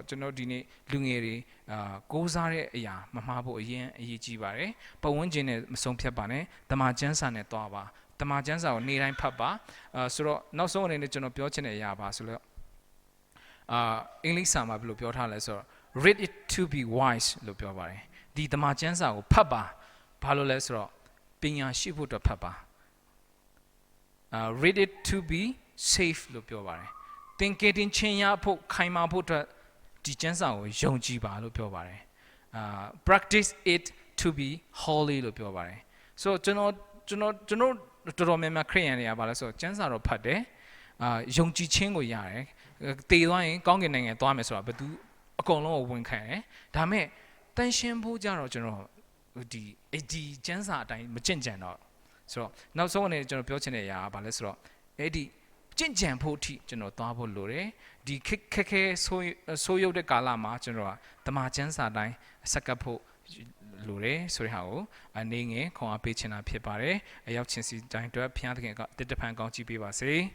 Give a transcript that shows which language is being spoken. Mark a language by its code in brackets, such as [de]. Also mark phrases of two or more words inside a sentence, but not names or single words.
[my] ကျွန်တော်ဒီနေ့လူငယ်တွေကိုးစားတဲ့အရာမမှားဖို့အရေးကြီးပါတယ်ပတ်ဝန်းကျင်နဲ့မဆုံးဖြတ်ပါနဲ့တမန်ကျမ်းစာနဲ့တွားပါတမန်ကျမ်းစာကိုနေ့တိုင်းဖတ်ပါဆိုတော့နောက်ဆုံးအနေနဲ့ကျွန်တော်ပြောချင်တဲ့အရာပါဆိုတော့အင်္ဂလိပ်စာမှာဘယ်လိုပြောထားလဲဆိုတော့ [en] read it to be wise [my] လို့ပြောပါတယ်ဒီတမန်ကျမ်းစာကိုဖတ်ပါဘာလို့လဲဆိုတော့ပညာရှိဖို့အတွက်ဖတ်ပါ [en] read it to be safe [my] လို့ပြောပါတယ်သင်ကယ်တင်ခြင်းရဖို့ခိုင်မာဖို့အတွက်ဒီကျမ်းစာကိုယုံကြည်ပါလို့ပြောပါတယ် [en] practice it to be holy [my] လို့ပြောပါတယ်ဆိုတော့ကျွန်တော် တော်တော်များများခရိယန်တွေကပါလဲဆိုတော့ကျမ်းစာတော့ဖတ်တယ်ယုံကြည်ခြင်းကိုရတယ်တည်သွားရင်ကောင်းကင်နိုင်ငံသွားမယ်ဆိုတာဘယ်သူအကုန် လုံးကိုဝန်ခံတယ်ဒါမဲ့တန်ရှင်းဖို့ကြတော့ကျွန်တော်ဒီကျမ်းစာအတိုင်းမကြင့်ကြံတော့ဆိုတော့နောက်ဆုံးအနေနဲ့ကျွန်တော်ပြောချင်တဲ့အရာကဘာလဲဆိုတော့အဲ့ဒီကြင့်ကြံဖို့အထိကျွန်တော်သွားဖို့လိုတယ်ဒီခက်ခဲဆိုးရုပ်တဲ့ကာလမှာကျွန်တော်ကတမန်ကျမ်းစာတိုင်းစက္ကပ်ဖို့လိုတယ်ဆိုတဲ့ဟာကိုအနေငယ်ခွန်အားပေးချင်တာဖြစ်ပါတယ်အရောက်ချင်းစီတိုင်းအတွက်ဖျားသခင်ကတစ်တဖန်ကောင်းချီးပေးပါစေ